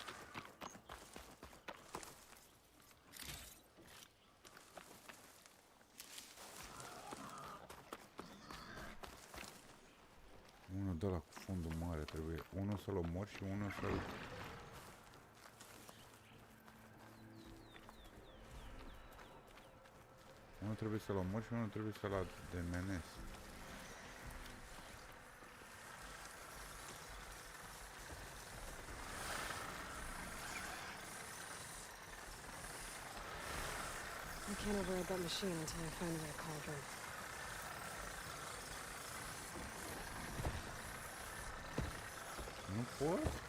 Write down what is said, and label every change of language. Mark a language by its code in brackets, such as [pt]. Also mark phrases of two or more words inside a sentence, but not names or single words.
[ro] Unul de la cu fundul mare trebuie. Unul să-l omor și unul să-l... Unul trebuie să-l omor și unul trebuie să-l ademenesc. [en] I can't override that machine until I find that cauldron. [ro] Nu pot?